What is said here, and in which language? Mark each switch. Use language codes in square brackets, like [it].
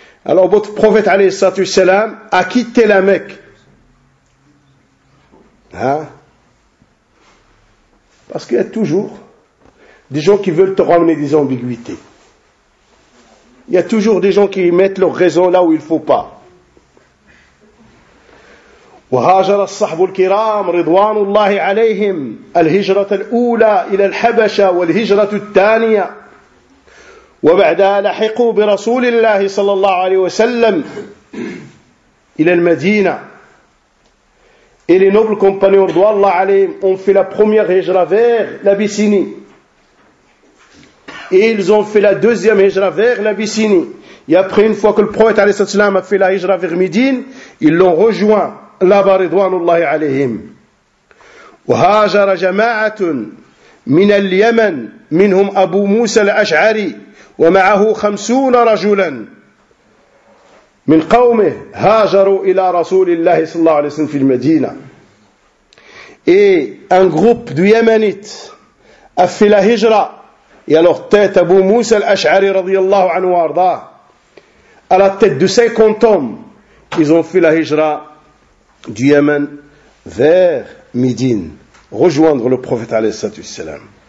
[fr] Alors votre prophète, alayhi salatu wassalam, a quitté la Mecque. Hein? Parce qu'il y a toujours des gens qui veulent te ramener des ambiguïtés. Il y a toujours des gens qui mettent leur raison là où il ne faut pas. [ar] وهاجر الصحب الكرام رضوان الله عليهم الهجرة الأولى إلى الحبشة والهجرة الثانية وبعدها لحقوا برسول الله صلى الله عليه وسلم إلى المدينة. [fr] Et les nobles compagnons رضوان الله عليهم ont fait la première hijra vers l'Abyssinie. Et ils ont fait la deuxième hijra vers l'Abyssinie. Et après, une fois que le prophète a fait la hijra vers Médine, ils l'ont rejoint là-bas, ridwanullahi alayhim. [ar] وهاجر جماعة من اليمن منهم أبو موسى الأشعري ومعه خمسون رجلا من قومه هاجروا إلى رسول الله صلى الله عليه وسلم في المدينة. [fr] Et un groupe de Yémenites a fait la hijra. Et à leur tête, Abu Musa al-Ash'ari, radiyallahu anhu wa arda, à la tête de 50 hommes, ils ont fait la hijra du Yémen vers Médine, rejoindre le prophète, alayhi salatu wassalam.